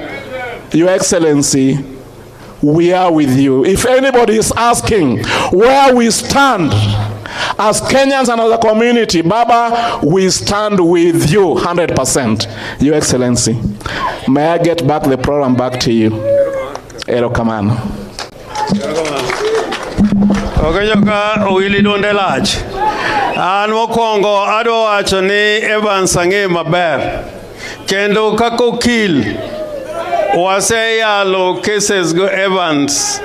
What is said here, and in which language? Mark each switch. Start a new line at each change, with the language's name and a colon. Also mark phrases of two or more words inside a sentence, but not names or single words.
English: Your Excellency, we are with you. If anybody is asking where we stand as Kenyans and as a community, Baba, we stand with you 100%. Your Excellency, may I get back the program back to you?
Luo (Kenya and Tanzania): Erokamano. Okeyoka Willy Dondelach. An mokwongo adwa wacho ni Evans ang'e maber. Kendo kaka okil waseyalo cases go Evans.